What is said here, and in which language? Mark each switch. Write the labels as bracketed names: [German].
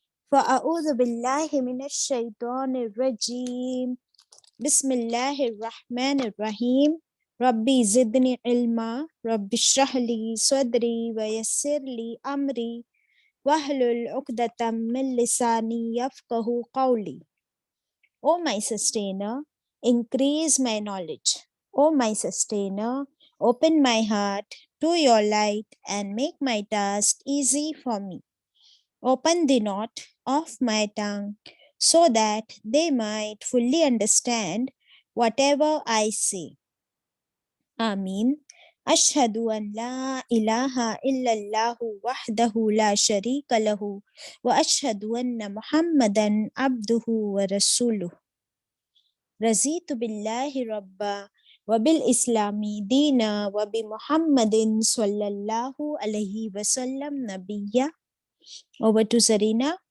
[Arabic] فاعوذ باللہ من الشیطان الرجیم، بسم اللہ الرحمن الرحیم۔ ربی زدنی علما، رب اشرح لی صدری ویسر لی امری وَاحْلُلْ عُقْدَةً مِّن لِّسَانِي يَفْقَهُ قَوْلِي۔ [English] O my sustainer, increase my knowledge. O my sustainer, open my heart to your light and make my task easy for me. Open the knot of my tongue so that they might fully understand whatever I say. Ameen. [Arabic] اشہدو ان لا الہ الا اللہ وحدہ لا شریک لہ واشہدو ان محمدا عبدہ ورسولہ۔ رضیت باللہ ربا وبالاسلام دینا وبمحمد صلی اللہ علیہ وسلم نبیا۔ [English] Over to Zarina.